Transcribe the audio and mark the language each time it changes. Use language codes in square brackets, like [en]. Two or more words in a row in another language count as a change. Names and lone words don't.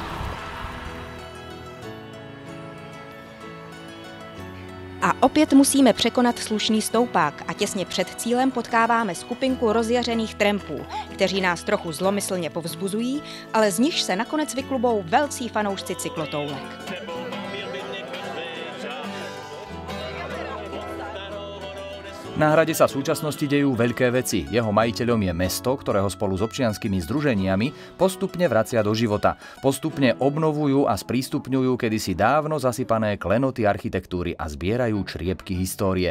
[cs] A opět musíme překonat slušný stoupák a těsně před cílem potkáváme skupinku rozjařených trampů, kteří nás trochu zlomyslně povzbuzují, ale z nich se nakonec vyklubou velcí fanoušci cyklotoulek. [sk] Na hrade sa v súčasnosti dejú veľké veci. Jeho majiteľom je mesto, ktorého spolu s občianskymi združeniami postupne vracia do života. Postupne obnovujú a sprístupňujú kedysi dávno zasypané klenoty architektúry a zbierajú čriepky histórie.